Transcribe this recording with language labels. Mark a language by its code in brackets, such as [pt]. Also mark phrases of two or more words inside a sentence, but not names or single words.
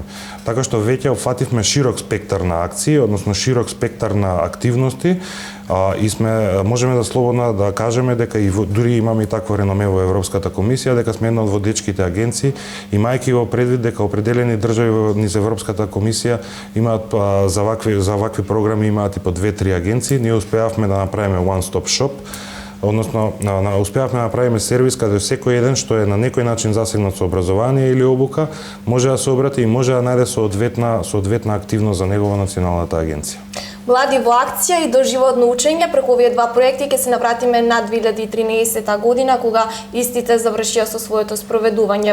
[mk] Така што веќе опфативме широк спектар на акции, односно широк спектар на активности, и можеме да слободно да кажеме дека и дури имаме и такво реноме во Европската комисија, дека сме една од водечките агенции, имајќи во предвид дека определени држави низ Европската комисија имаат за вакви програми имаат и по 2-3 агенции, ние успеавме да направиме [en] one-stop shop, [mk] односно успеавме да направиме сервис каде секој еден што е на некој начин засегнат со образование или обука може да се обрати и може да најде соодветна активност за него во Националната агенција. Млади во акција и доживотно учење, преку овие два проекти ќе се навратиме на 2013 година, кога истите завршија со своето спроведување.